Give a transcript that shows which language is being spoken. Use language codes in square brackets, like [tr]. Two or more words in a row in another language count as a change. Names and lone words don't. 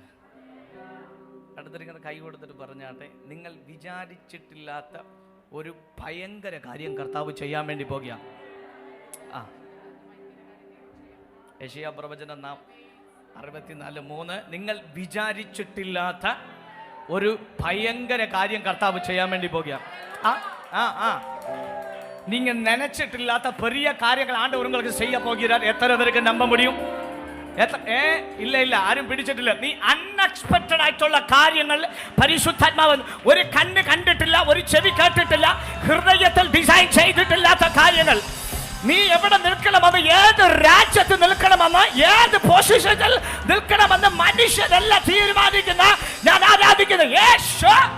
[ml] അടുത്തിരിക്കുന്ന കൈ കൊടുത്തിട്ട് പറഞ്ഞാട്ടെ, നിങ്ങൾ വിചാരിച്ചിട്ടില്ലാത്ത ഒരു ഭയങ്കര കാര്യം കർത്താവ് ചെയ്യാൻ വേണ്ടി പോകുക. യെശയ്യാ പ്രവചനം 64:3, നിങ്ങൾ വിചാരിച്ചിട്ടില്ലാത്ത ഒരു ഭയങ്കര കാര്യം കർത്താവ് ചെയ്യാൻ വേണ്ടി പോകുക. [ta] நீங்க நினைச்சிட்டில்லாத பெரிய காரியங்கள் ஆண்டவர் உங்களுக்கு செய்ய போகிறார். எத்தனை பேருக்கு நம்ப முடியும்? [ml] ഇല്ല ഇല്ല, ആരും പിടിച്ചിട്ടില്ല. നീ അൺഎക്സ്പെക്റ്റഡ് ആയിട്ടുള്ള കാര്യങ്ങൾ പരിശുദ്ധാത്മാവ് ഒരു കണ്ണ് കണ്ടിട്ടില്ല, ഒരു ചെവി കേട്ടിട്ടില്ല, ഹൃദയത്തിൽ ഡിസൈൻ ചെയ്തിട്ടില്ലാത്ത കാര്യങ്ങൾ നീ എവിടെ നിൽക്കണമെന്ന്, ഏത് രാജ്യത്ത് നിൽക്കണമെന്ന്, ഏത് പൊസിഷനിൽ നിൽക്കണമെന്ന് മനുഷ്യരല്ല തീരുമാനിക്കുന്ന, ഞാൻ ആരാധിക്കുന്ന യേശു.